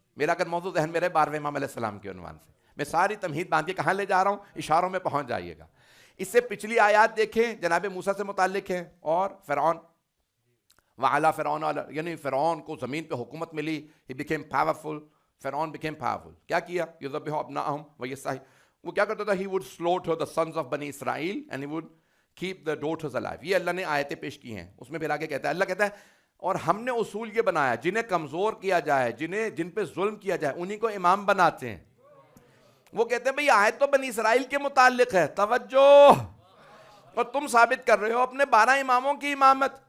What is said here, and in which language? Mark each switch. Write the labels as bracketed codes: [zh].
[ur] میرا اگر موضوع ذہن میں رہے 12ویں امام علیہ السلام کے عنوان سے, میں ساری تمہید باندھ کے کہاں لے جا رہا ہوں, اشاروں میں پہنچ جائیے گا. اس سے پچھلی آیات دیکھیں, جناب موسیٰ سے متعلق ہیں, اور فرعون وعلا فرعون, یعنی فرعون کو زمین پہ حکومت ملی, [en] he became powerful, [ur] فرعون [en] became powerful. [ur] کیا کیا, [ar] یذبح ابناءہم ویستحیی, [ur] وہ کیا کرتا تھا, [en] he would slaughter the sons of Bani Israel and he would keep the daughters alive. [ur] یہ اللہ نے آیتیں پیش کی ہیں. اس میں پھر آگے کہتا ہے, اللہ کہتا ہے اور ہم نے اصول یہ بنایا جنہیں کمزور کیا جائے, جن پہ ظلم کیا جائے, انہی کو امام بناتے ہیں. وہ کہتے ہیں بھئی آیت تو بنی اسرائیل کے متعلق ہے, توجہ, اور تم ثابت کر رہے ہو اپنے 12 اماموں کی امامت.